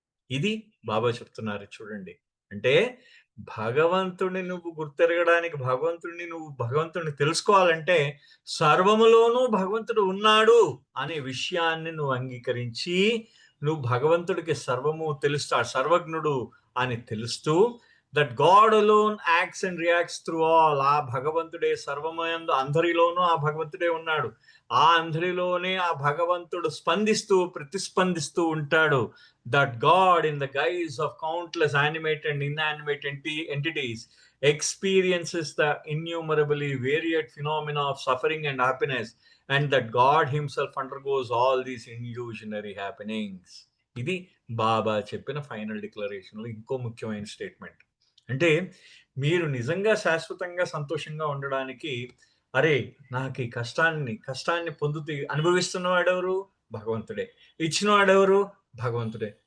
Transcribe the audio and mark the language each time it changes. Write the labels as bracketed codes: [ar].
[te] ఇది బాబా చెప్తున్నారు చూడండి. అంటే భగవంతుడిని నువ్వు గుర్తెరగడానికి, భగవంతుడిని తెలుసుకోవాలంటే, సర్వములోనూ భగవంతుడు ఉన్నాడు అనే విషయాన్ని నువ్వు అంగీకరించి, నువ్వు భగవంతుడికి సర్వము తెలుస్తాడు. సర్వజ్ఞుడు అని తెలుస్తూ, [en] That God alone acts and reacts through all. [te] ఆ భగవంతుడే సర్వమయందు అందరిలోనూ ఆ భగవంతుడే ఉన్నాడు. ఆ అందరిలోనే ఆ భగవంతుడు ప్రతిస్పందిస్తూ ఉంటాడు. [en] That God, in the guise of countless animate and inanimate entities, experiences the innumerably varied phenomena of suffering and happiness, and that God Himself undergoes all these illusionary happenings. [te] ఇది బాబా చెప్పిన ఫైనల్ డిక్లరేషన్‌లో ఇంకో ముఖ్యమైన స్టేట్మెంట్. అంటే మీరు నిజంగా శాశ్వతంగా సంతోషంగా ఉండడానికి, అరే! నాకు ఈ కష్టాన్ని పొందుతూ అనుభవిస్తున్నవాడెవరు? భగవంతుడే. ఇచ్చినవాడెవరు? భగవంతుడే.